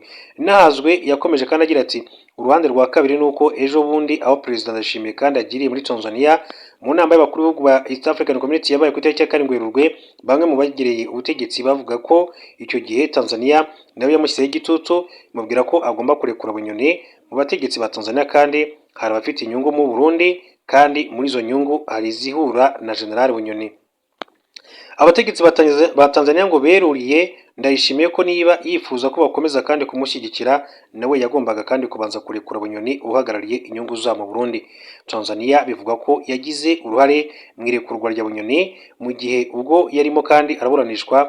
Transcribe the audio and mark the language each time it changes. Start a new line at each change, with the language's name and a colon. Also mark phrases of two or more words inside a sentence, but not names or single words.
Kinyarwanda: Nahazwe yakomeje kandi agira ati uruhande rwa kabiri nuko ejo bundi aho Perezida Ndayishimiye kandi agiriye muri Tanzania mu nama y'abakuru b'ibihugu ba East African Community yabaye ku itariki ya 7 Werurwe, bamwe mu bagereye ubutegetsi bavuga ko icyo gihe Tanzania nawe yamushyizeho igitutu mubwira ko agomba kurekura Bunyoni. Mu bategetsi ba Tanzania kandi hari abafite inyungu mu Burundi, kandi muri izo nyungu hari izihura na General Bunyoni. Abategetsi ba Tanzania ngo beruriye Ndayishimiye ko niba yifuza ko bakomeza kandi kumushyigikira nawe yagombaga kandi kubanza kurekura Bunyoni uhagarariye inyungu za mu Burundi. Tanzania bivuga ko yagize uruhare mu irekurwa rya Bunyoni mu gihe ubwo yarimo kandi araburanishwa.